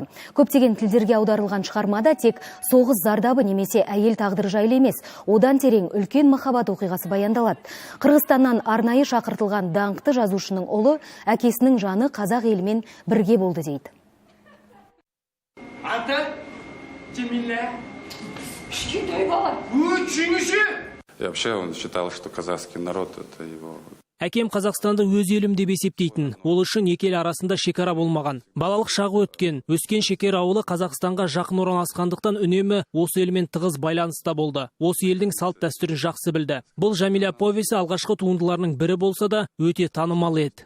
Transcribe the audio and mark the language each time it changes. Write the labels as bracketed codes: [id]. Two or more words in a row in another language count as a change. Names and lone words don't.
[kk] Көптеген тілдерге аударылған шығармада тек соғыс зардабы немесе әйел тағдыры жайлы емес, одан терең үлкен махаббат оқиғасы баяндалады. Қырғызстаннан арнайы шақыртылған даңқты жазушының ұлы әкесінің жаны қазақ елімен бірге болды дейді. Аты Жәмила. Кішкентай бала. [ru] И вообще он считал, что казахский народ — это его... [kk] Әкем Қазақстанды өз елім деп есептейтін. Ол үшін екі ел арасында шекара болмаған. Балалық шағы өткен, өскен шекер ауылы Қазақстанға жақын орналасқандықтан үнемі осы елмен тығыз байланыста болды. Осы елдің салт дәстүрін жақсы білді. Бұл Жәмила повесі алғашқы туындыларының бірі болса да, өте танымал еді.